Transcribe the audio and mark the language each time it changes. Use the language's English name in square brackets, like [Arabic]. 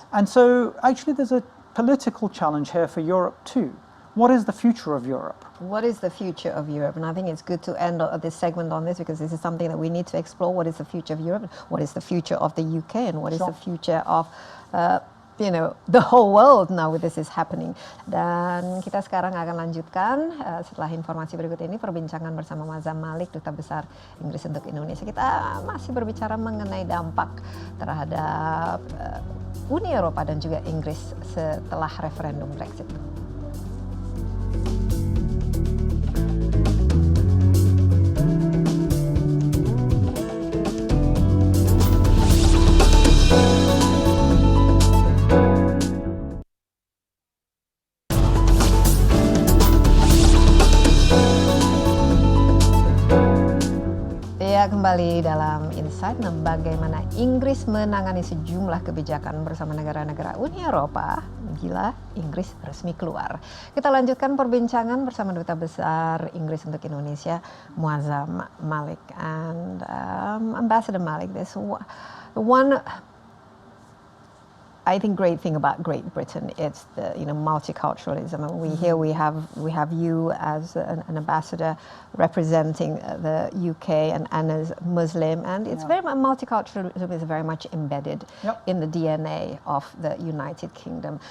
[English] And so actually there's a political challenge here for Europe too. What is the future of Europe? What is the future of Europe? And I think it's good to end this segment on this, because this is something that we need to explore. What is the future of Europe? What is the future of the UK? And what is the future of the whole world now with this is happening. [Indonesian] Dan kita sekarang akan lanjutkan setelah informasi berikut ini perbincangan bersama Masa Malik, Duta Besar Inggris untuk Indonesia. Kita masih berbicara mengenai dampak terhadap Uni Eropa dan juga Inggris setelah referendum Brexit. Kembali dalam Insight, bagaimana Inggris menangani sejumlah kebijakan bersama negara-negara Uni Eropa bila Inggris resmi keluar. Kita lanjutkan perbincangan bersama Duta Besar Inggris untuk Indonesia, Masa Malik. [English] And Ambassador Malik, there's one I think great thing about Great Britain, it's the multiculturalism. And we have you as an ambassador representing the UK and as Muslim, and it's very much multiculturalism is very much embedded in the DNA of the United Kingdom.